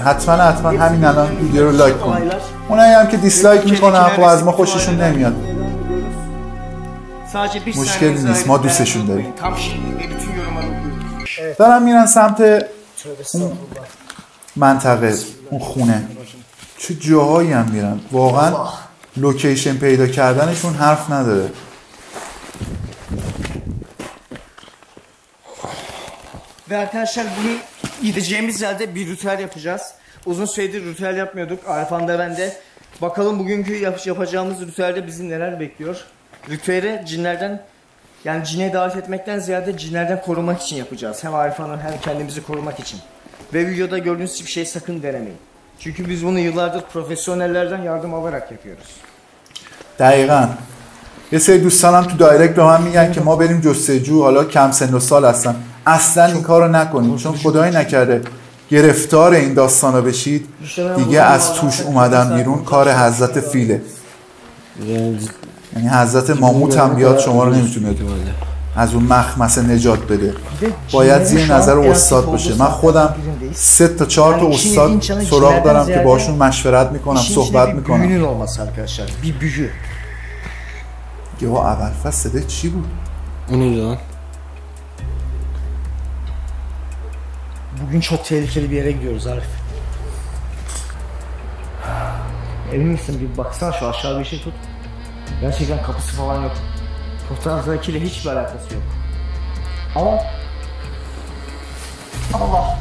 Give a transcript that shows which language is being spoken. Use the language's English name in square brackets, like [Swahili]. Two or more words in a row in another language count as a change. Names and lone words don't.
[Persian] حتما همین الان ویدیو رو لایک کنید. اونایی هم که دیسلایک میکنن خب از ما خوششون نمیاد، مشکلی نیست، ما دوستشون داریم. دارم میرن سمت اون منطقه، اون خونه. چه جاهایی هم میرن، واقعا لوکیشن پیدا کردنشون حرف نداره. [Turkish] Ve arkadaşlar bugün gideceğimiz yerde bir ritüel yapacağız. Uzun süredir ritüel yapmıyorduk. Arifan da ben de. Bakalım bugünkü yapacağımız ritüelde bizi neler bekliyor. Ritüeli cinlerden, yani cine davet etmekten ziyade cinlerden korumak için yapacağız. Hem Arifan'ı hem kendimizi korumak için. Ve videoda gördüğünüz hiçbir şey sakın denemeyin. Çünkü biz bunu yıllardır profesyonellerden yardım alarak yapıyoruz. [Persian] دقیقاً. یه سری دوستانم تو دایرکت به من میگن که ما بریم جستجو، حالا کم سن و سال هستن. اصلا این کارو نکنید، چون خدایی نکرده گرفتار این داستانا بشید دیگه از توش اومدن بیرون کار حضرت فیله. یعنی حضرت ماموت هم بیاد شما رو نمیتونه از اون مخمسه نجات بده. باید زیر نظر استاد باشه. من خودم 3 تا 4 تا استاد سراغ دارم که باشون مشورت میکنم، صحبت میکنم. یا اول فصل صدای چی بود؟ [Turkish] اونو Bugün çok tehlikeli bir yere gidiyoruz Arif. Emin misin? Bir baksana şu aşağı bir şey tut. Gerçekten kapısı falan yok. Fotoğraftakiyle hiçbir alakası yok. Ama Allah!